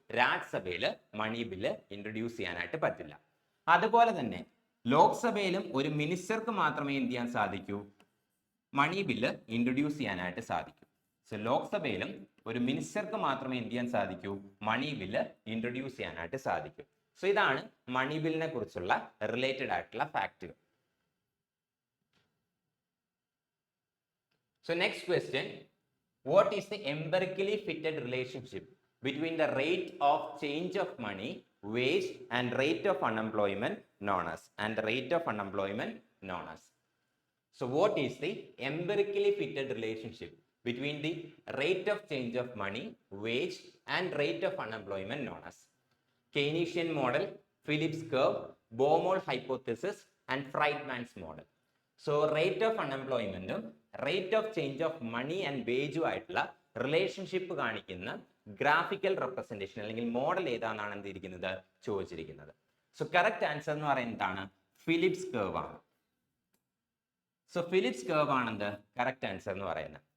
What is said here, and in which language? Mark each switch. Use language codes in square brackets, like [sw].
[ml] രാജ്യസഭയിൽ മണി bill introduce ചെയ്യാനായിട്ട് പറ്റില്ല. അതുപോലെ തന്നെ ലോക്സഭയിലും ഒരു മിനിസ്റ്റർക്ക് മാത്രമേ എന്ത് ചെയ്യാൻ സാധിക്കൂ, മണി ബില്ല് ഇൻട്രൊഡ്യൂസ് ചെയ്യാനായിട്ട് സാധിക്കൂ. സോ ലോക്സഭയിലും ഒരു മിനിസ്റ്റർക്ക് മാത്രമേ എന്ത് ചെയ്യാൻ സാധിക്കൂ, മണി ബില്ല് ഇൻട്രൊഡ്യൂസ് ചെയ്യാനായിട്ട് സാധിക്കൂ. സോ ഇതാണ് മണി ബില്ലിനെ കുറിച്ചുള്ള റിലേറ്റഡ് ആയിട്ടുള്ള ഫാക്റ്റുകൾ. [en] So next question, what is the empirically fitted relationship between the rate of change of money wage and rate of unemployment known as, and the rate of unemployment known as. So what is the empirically fitted relationship between the rate of change of money, wage and rate of unemployment known as? Keynesian model, Phillips curve, Baumol hypothesis and Friedman's model. So rate of unemployment, rate of change of money and wage [ml] ആയിട്ടുള്ള relationship കാണിക്കുന്ന graphical representation അല്ലെങ്കിൽ model ഏതാണെന്നാണ് എന്തിരിക്കുന്നത് ചോദിച്ചിരിക്കുന്നത്. [en] so correct answer [ml] എന്ന് പറയുന്നതാണ് Phillips curve ആണ്. So Phillips curve ആണെന്ത് correct answer എന്ന് പറയുന്നത്.